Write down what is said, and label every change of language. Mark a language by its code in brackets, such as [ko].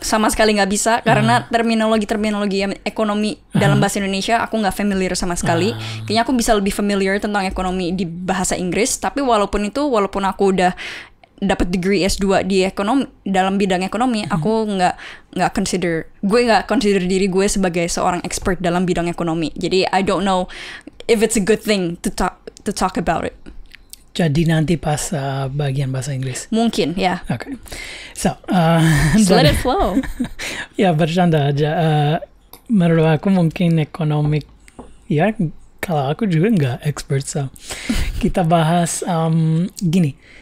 [id] Sama sekali nggak bisa karena terminologi ekonomi dalam bahasa Indonesia aku nggak familiar sama sekali. Kayaknya aku bisa lebih familiar tentang ekonomi di bahasa Inggris. Tapi walaupun aku udah dapat degree S2 di ekonomi dalam bidang ekonomi, aku nggak consider diri gue sebagai seorang expert dalam bidang ekonomi. Jadi [en] I don't know if it's a good thing to talk about it. [id] Jadi nanti pas bagian bahasa Inggris. Mungkin ya. [en] Oke. So, just let it flow. [id] Ya bercanda aja. Menurut aku mungkin ekonomi, ya kalau aku juga nggak expert, so kita bahas gini.